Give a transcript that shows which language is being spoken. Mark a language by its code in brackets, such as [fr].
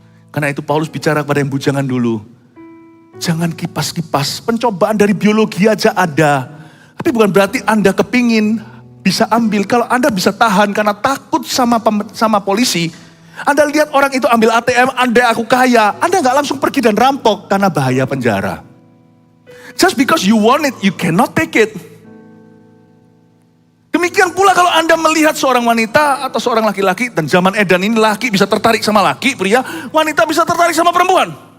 [id] Karena itu Paulus bicara kepada yang bujangan dulu, jangan kipas-kipas, pencobaan dari biologi aja ada. Tapi bukan berarti Anda kepingin bisa ambil. Kalau Anda bisa tahan karena takut sama polisi, Anda lihat orang itu ambil ATM, Anda aku kaya, Anda gak langsung pergi dan rampok karena bahaya penjara. [en] Just because you want it, you cannot take it. [id] Demikian pula kalau Anda melihat seorang wanita atau seorang laki-laki, dan zaman edan ini laki bisa tertarik sama laki, pria, wanita bisa tertarik sama perempuan.